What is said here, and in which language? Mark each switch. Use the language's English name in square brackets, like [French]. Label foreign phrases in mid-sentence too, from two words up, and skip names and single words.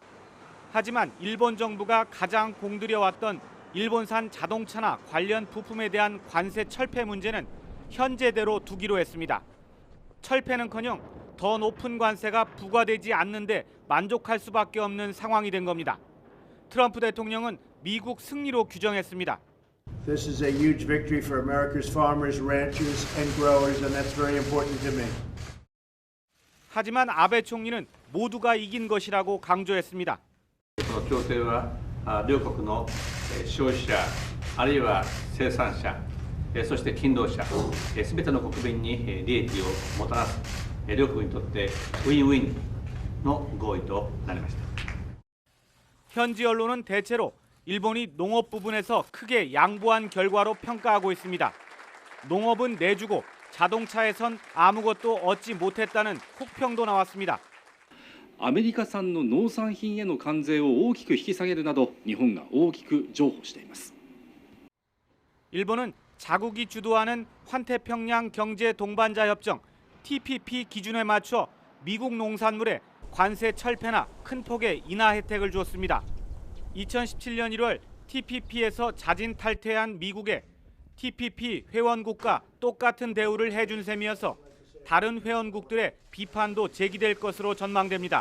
[Korean] 하지만 일본 정부가 가장 공들여왔던 일본산 자동차나 관련 부품에 대한 관세 철폐 문제는 현재대로 두기로 했습니다. 철폐는커녕 더 높은 관세가 부과되지 않는데 만족할 수밖에 없는 상황이 된 겁니다. 트럼프 대통령은 미국 승리로 규정했습니다. [English] This is a huge victory for America's farmers, ranchers, and growers, and that's very important to me. [Korean] 하지만 아베 총리는 모두가 이긴 것이라고 강조했습니다. [Japanese] 協定は両国の消費者あるいは生産者そして勤労者、すべての国民に利益をもたらす両国にとってウィンウィンの合意となりました。 [Korean] 현지 언론은 대체로 일본이 농업 부분에서 크게 양보한 결과로 평가하고 있습니다. 농업은 내주고 자동차에선 아무것도 얻지 못했다는 혹평도 나왔습니다. [Japanese] アメリカ産の農産品への関税を大きく引き下げるなど日本が大きく譲歩しています。 [Korean] 일본은 자국이 주도하는 환태평양 경제 동반자 협정 TPP 기준에 맞춰 미국 농산물에 관세 철폐나 큰 폭의 인하 혜택을 주었습니다. 2017년 1월 TPP에서 자진 탈퇴한 미국에 TPP 회원국과 똑같은 대우를 해준 셈이어서 다른 회원국들의 비판도 제기될 것으로 전망됩니다.